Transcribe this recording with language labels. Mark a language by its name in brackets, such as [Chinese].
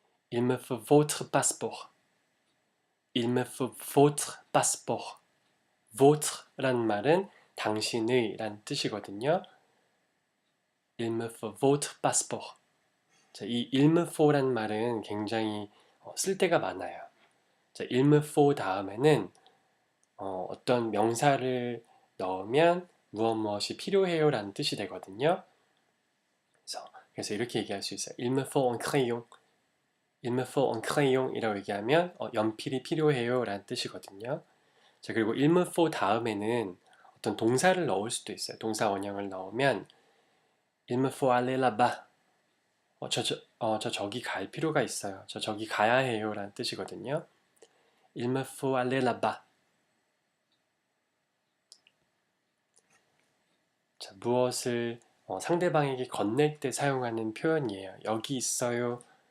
[French] Il me faut votre passeport. Il me faut votre passeport. [Korean] votre라는 말은 당신의 라는 뜻이거든요. [French] Il me faut votre passeport. [Korean] 자, 이 [French] il me faut [Korean] 라는 말은 굉장히 쓸데가 많아요. 자, [French] il me faut [Korean] 다음에는 어떤 명사를 넣으면 무엇이 필요해요 라는 뜻이 되거든요. 그래서 이렇게 얘기할 수 있어요. [French] Il me faut un crayon. Il me faut un crayon [Korean] 이라고 얘기하면 연필이 필요해요 라는 뜻이거든요. 자, 그리고 [French] il me faut [Korean] 다음에는 어떤 동사를 넣을 수도 있어요. 동사 원형을 넣으면 [French] Il me faut aller là-bas. [Korean] 저기 갈 필요가 있어요. 저기 가야 해요 라는 뜻이거든요. [French] Il me faut aller là-bas. [Korean] 자, 무엇을 상대방에게 건넬 때 사용하는 표현이에요. 여기 있어요.